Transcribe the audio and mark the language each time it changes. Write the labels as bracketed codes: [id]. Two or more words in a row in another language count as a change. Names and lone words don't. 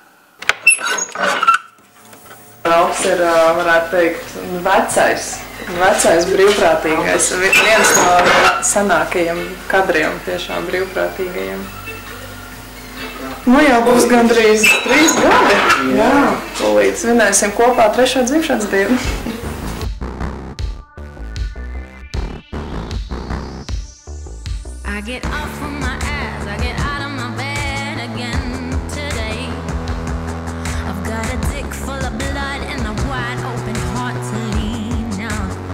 [lv] Ralfs ir, varētu teikt, vecais brīvprātīgais, viens no senākajiem kadriem, tiešām brīvprātīgajiem. Nu jau būs gandrīz 3 gadi. Jā, tūlīt svinēsim kopā 3. dzimšanas dienu. [en] I get off on my ass, I get out of my bed again today. I've got a dick full of blood and a wide open heart to lean on.